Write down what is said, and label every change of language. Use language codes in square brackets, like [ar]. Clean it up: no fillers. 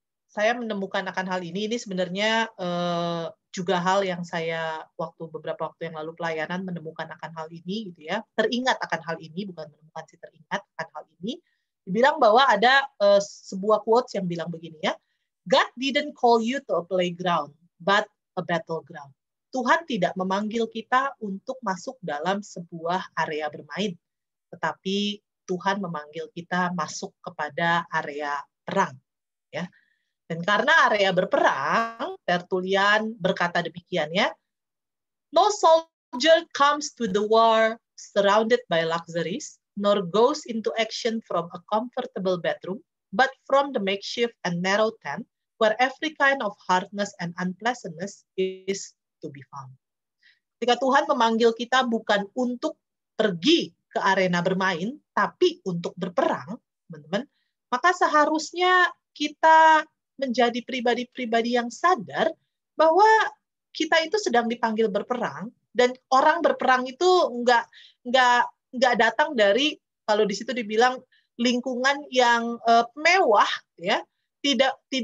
[id] saya menemukan akan hal ini sebenarnya juga hal yang saya beberapa waktu yang lalu pelayanan menemukan akan hal ini gitu ya. Teringat akan hal ini, bukan menemukan sih, teringat akan hal ini. Dibilang bahwa ada sebuah quotes yang bilang begini ya. [en] God didn't call you to a playground, but a battleground. [id] Tuhan tidak memanggil kita untuk masuk dalam sebuah area bermain, tetapi Tuhan memanggil kita masuk kepada area perang, ya. Dan karena area berperang, Tertullian berkata demikian ya, [en] no soldier comes to the war surrounded by luxuries, nor goes into action from a comfortable bedroom, but from the makeshift and narrow tent, where every kind of hardness and unpleasantness is to be found. [id] Ketika Tuhan memanggil kita bukan untuk pergi ke arena bermain, tapi untuk berperang, teman-teman, maka seharusnya kita menjadi pribadi-pribadi yang sadar bahwa kita itu sedang dipanggil berperang, dan orang berperang itu nggak datang dari, kalau di situ dibilang lingkungan yang mewah, ya, tidak